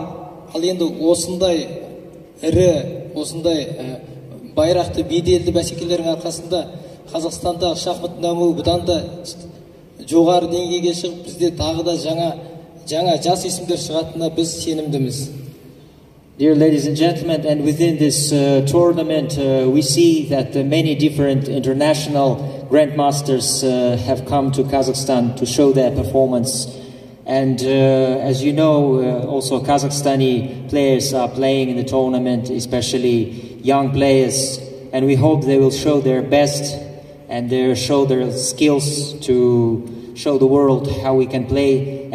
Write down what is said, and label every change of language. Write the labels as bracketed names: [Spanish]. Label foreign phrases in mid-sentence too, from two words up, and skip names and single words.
[Kazakh] Ал енді осындай ірі, осындай байрақты беделді бәсекелердің арқасында Қазақстанда шахматтың дамуы бұдан да жоғары деңгейге шығып, бізде тағы да жаңа жас есімдер шығатынына біз сенімдіміз. [English] Dear ladies and gentlemen, and within this tournament we see that many different international grandmasters have come to Kazakhstan to show their performance. And as you know, also Kazakhstani players are playing in the tournament, especially young players, and we hope they will show their best and show their skills to show the world how we can play.